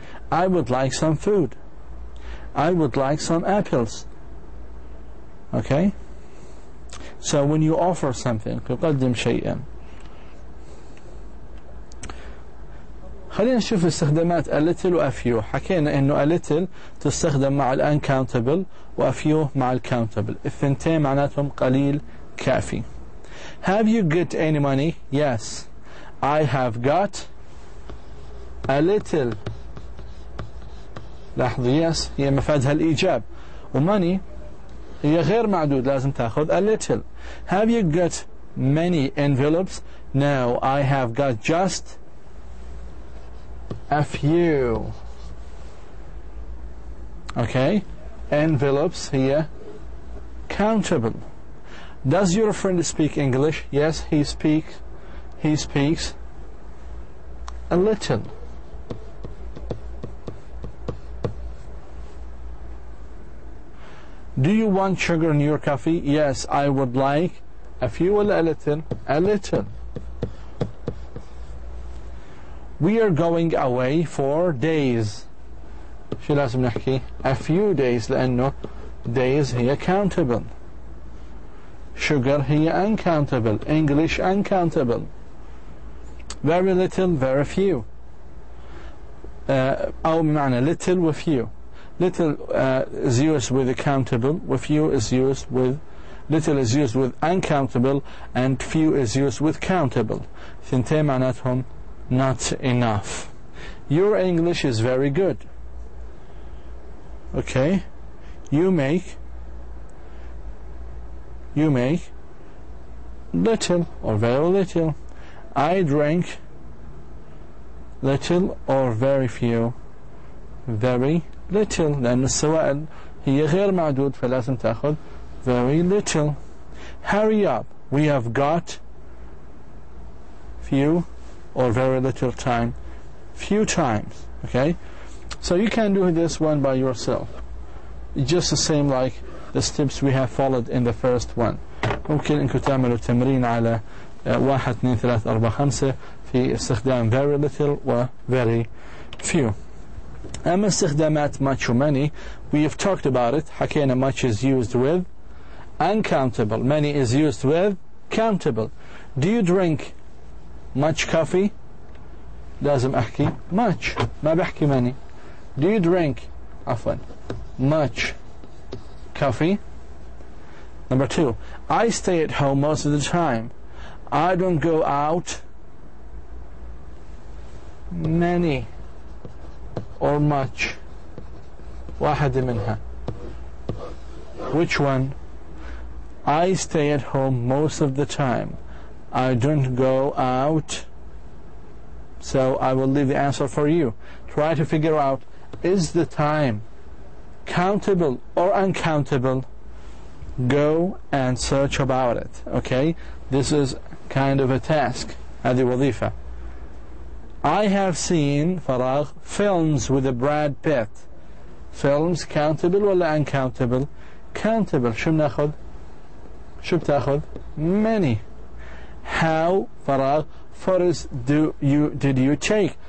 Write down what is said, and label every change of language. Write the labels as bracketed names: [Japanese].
[English] I would like some food. I would like some apples. Okay? So when you offer something, [Arabic] تقدم شيئا. خلينا نشوف استخدامات a little و a few. حكينا انه a little تستخدم مع ال uncountable و a few مع ال countable. الثنتين معناتهم قليل كافي. [English] Have you got any money? Yes. I have got a little. [Arabic] لاحظوا yes هي مفادها الإيجاب، وmoney هي غير معدود لازم تأخذ a little. [English] Have you got many envelopes? No, I have got just a few. Okay, envelopes here countable. Does your friend speak English? Yes, he speaks a little. Do you want sugar in your coffee? Yes, I would like a few or a little. A little. We are going away for days. [Arabic] شو لازم نحكي؟ [English] A few days [Arabic] لأنه [English] days هي countable. Sugar هي uncountable. English uncountable. Very little, very few. [Arabic] أو بمعنى little و few. [English] Little is used with countable, with few is used with, little is used with uncountable, and few is used with countable. [Arabic] ثنتين معناتهم [English] not enough. Your English is very good. Okay, you make little or very little. I drink little or very few. [Arabic] Very little لأن السوائل هي غير معدود فلازم تأخذ very little. [English] Hurry up, we have got few or very little time. Few times. Okay, so you can do this one by yourself, just the same like the steps we have followed in the first one. [Arabic] ممكن انكم تعملوا تمرين على 1 2 3 4 5 في استخدام very little و very few. أما استخدامات [English] much و many, we have talked about it. حكينا much is used with uncountable, many is used with countable. Do you drink much coffee? [Arabic] لازم أحكي much, ما بحكي many. [English] Do you drink much coffee? Number 2, I stay at home most of the time. I don't go out many or much. [Arabic] واحدة منها. [English] Which one? I stay at home most of the time. I don't go out. So I will leave the answer for you. Try to figure out, is the time countable or uncountable? Go and search about it. Okay, this is kind of a task. [Arabic] هذه وظيفة. [English] I have seen فراغ films with a Brad Pitt. Films countable [Arabic] ولا [English] uncountable? Countable. [Arabic] شو بناخذ؟ شو بتاخذ؟ many. [English] How فراغ photos did you take?